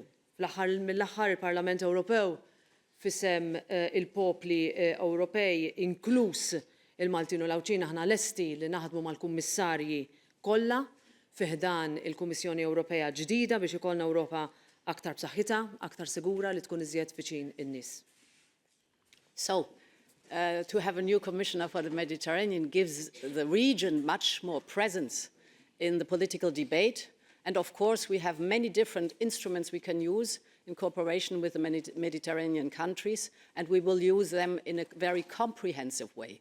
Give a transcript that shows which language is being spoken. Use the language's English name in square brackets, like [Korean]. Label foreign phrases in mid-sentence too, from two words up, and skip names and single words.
[Maltese] Mill-aħħar il-Parlament Ewropew fisem il-popli Ewropej inkluż il-Maltin u l-Għawċin aħna lesti li naħdmu mal-kummissarji kollha fih dan il-Kummissjoni Ewropea ġdida biex ikollna Ewropa aktar b'saħħitha, aktar sigura li tkun iżjed viċin in-nies. [English] So, to have a new commissioner for the Mediterranean gives the region much more presence in the political debate. And of course, we have many different instruments we can use in cooperation with the Mediterranean countries, and we will use them in a very comprehensive way.